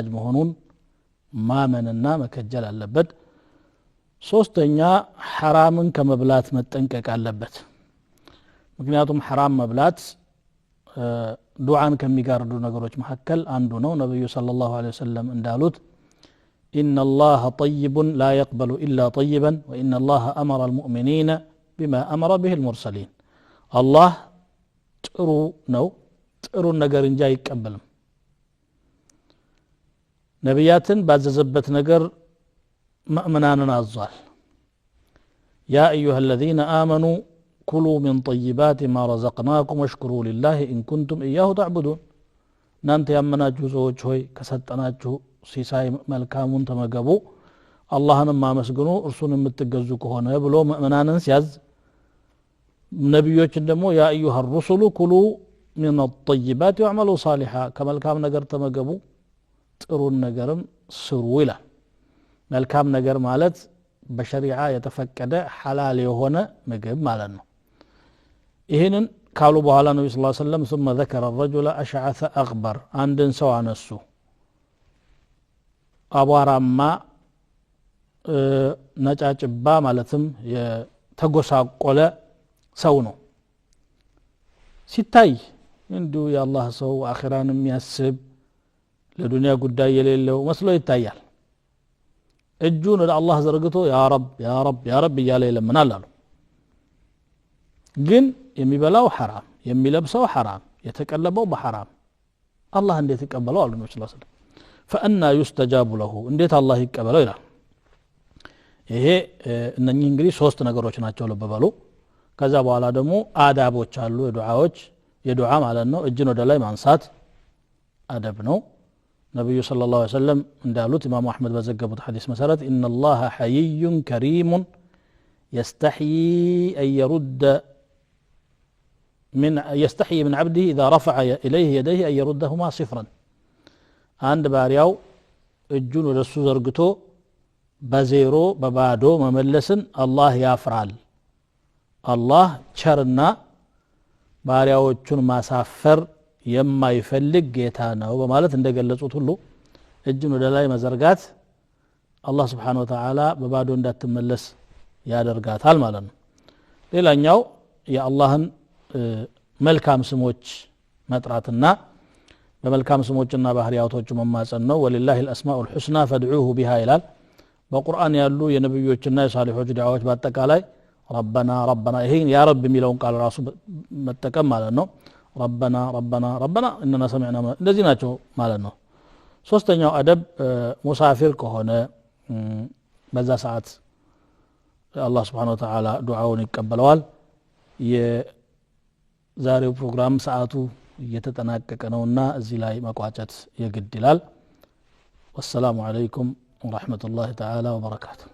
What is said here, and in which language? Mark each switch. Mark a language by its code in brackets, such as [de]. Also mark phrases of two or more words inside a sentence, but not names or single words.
[am] መሆኑን ማመንና መከጀል አለበት። ሶስተኛ ሐራምን ከመብላት መጠንቀቅ አለበት። ምክንያቱም ሐራም መብላት ዱዓን ከሚጋርዱ ነገሮች መካከል አንዱ ነው። ነብዩ [ar] صلى الله عليه وسلم [am] እንዳሉት [ar] إن الله طيب لا يقبل إلا طيبا وإن الله أمر المؤمنين بما أمر به المرسلين [am] الله ጥሩ ነው ጥሩ ነገር እንጂ አይቀበልም። ነብያትን ባዘዘበት ነገር مؤمنان አዟል። [ar] يا أيها الذين آمنوا كلوا من طيبات ما رزقناكم واشكروا لله إن كنتم إياه تعبدون [am] እናንተ ያመናችሁ ሰዎች ሆይ ከሰጠናችሁ ሲሳይ መልካሙን ተመገቡ አላህንም አመስግኑ እርሱን የምትገዙ ከሆነ ብሎ ሙእሚናንን ሲያዝ ነብዮችን ደግሞ [ar] يا أيها الرسل كلوا من الطيبات واعملوا صالحا [am] ከመልካም ነገር ተመገቡ ጥሩን ነገርም ስሩ ይላል። መልካም ነገር ማለት በሸሪዓ የተፈቀደ ሐላል የሆነ ምግብ ማለት ነው። ይሄንን ካሉ በኋላ ነብዩ [ar] صلى الله عليه وسلم ثم ذكر الرجل أشعث أغبر [am] አንድን ሰው አነሱ አቧራማ ነጫጭባ ማለትም የተጎሳቆለ ሰው ነው። ሲታይ እንዲሁ የአላህ ሰው አኺራን የሚያስብ ለዱንያ ጉዳይ የሌለው መስሎ ይታያል። እጁን ወደ አላህ ዘርግቶ [ar] يا رب يا رب يا رب [am] እያለ ይለምናል አሉ። ግን የሚበላው ሐራም የሚለብሰው ሐራም የተቀለበው በሐራም አላህ እንዴት ይቀበለው አሉ ነብዩ [ar] صلى الله عليه وسلم። فأنا يستجاب له [am] እንዴት አላህ ይቀበለው ይላል። ይሄ እነኚህ እንግዲህ ሶስት ነገሮች ናቸው ልብ በሉ። ከዛ በኋላ ደግሞ አዳቦች አሉ የዱዓ ማለት ነው። እጅን ወደ ላይ ማንሳት አደብ ነው። ነብዩ [ar] صلى الله عليه وسلم [am] እንዳሉት ኢማሙ አህመድ በዘገቡት ሐዲስ መሰረት [ar] إن الله حيي كريم يستحيي من عبده إذا رفع إليه يديه أن يردهما صفرا [am] አንድ ባሪያው እጁን ወደሱ ዘርግቶ በዜሮ በባዶ መመለስን አላህ ያፍራል። አላህ ቸርና ባሪያዎቹን ማሳፈር የማይፈልግ ጌታ ነው በማለት እንደገለጹት ሁሉ እጅን ወደ ላይ መዘርጋት አላህ [ar] سبحانه وتعالى [am] በባዶ እንዳትመለስ ያደርጋታል ማለት ነው ሌላኛው የአላህን መልካም ስሞች መጥራትና በመልካም ስሞችና ባህሪያቶቹ መማጸን ነው [ar] ولله الاسماء الحسنى فادعوه بها [am] ይላል በቁርአን ያሉ የነብዮችና የሳሊሖች ዱዓዎች በአጠቃላይ [ar] ربنا ربنا [am] ይሄን [ar] يا رب [am] የሚለውን ቃል ራሱ መጠቀም ማለት ነው [ar] ربنا ربنا ربنا اننا سمعنا [am] እንደዚህ ናቸው ማለት ነው ሶስተኛው አደብ ሙሳፊር ከሆነ በዛ ሰዓት አላህ [ar] سبحانه وتعالى [am] ዱዓውን ይቀበለዋል የዛሬው ፕሮግራም ሰዓቱ እየተጠናቀቀ ነውና እዚህ ላይ መቋጨት የግድ ይላል [ar] والسلام عليكم ورحمة الله تعالى وبركاته